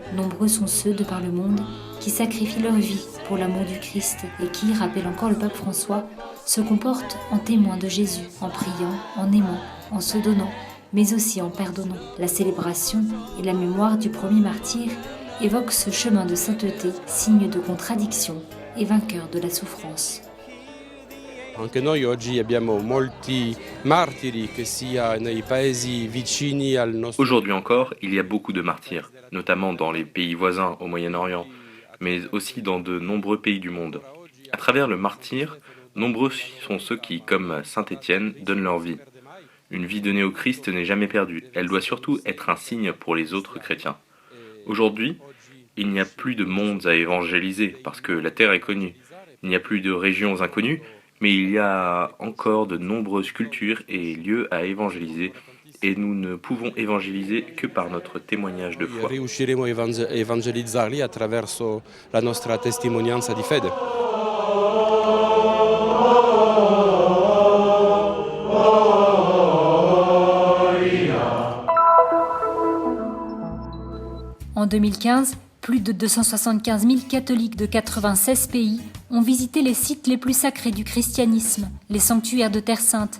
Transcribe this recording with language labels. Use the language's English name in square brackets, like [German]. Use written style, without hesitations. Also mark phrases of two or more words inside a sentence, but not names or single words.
[French] Nombreux sont ceux de par le monde qui sacrifient leur vie pour l'amour du Christ et qui, rappelle encore le pape François, se comportent en témoins de Jésus, en priant, en aimant, en se donnant, mais aussi en pardonnant. La célébration et la mémoire du premier martyr évoquent ce chemin de sainteté, signe de contradiction et vainqueur de la souffrance. [Italian] Anche noi oggi abbiamo molti martiri, che sia nei paesi vicini al nostro. [French] Aujourd'hui encore, il y a beaucoup de martyrs, notamment dans les pays voisins au Moyen-Orient, mais aussi dans de nombreux pays du monde. À travers le martyr, nombreux sont ceux qui, comme saint Étienne, donnent leur vie. Une vie donnée au Christ n'est jamais perdue, elle doit surtout être un signe pour les autres chrétiens. Aujourd'hui, il n'y a plus de mondes à évangéliser, parce que la terre est connue. Il n'y a plus de régions inconnues, mais il y a encore de nombreuses cultures et lieux à évangéliser, et nous ne pouvons évangéliser que par notre témoignage de foi. [Italian] Riusciremo a evangelizzarli attraverso la nostra testimonianza di fede. [French] En 2015, plus de 275 000 catholiques de 96 pays ont visité les sites les plus sacrés du christianisme, les sanctuaires de Terre Sainte.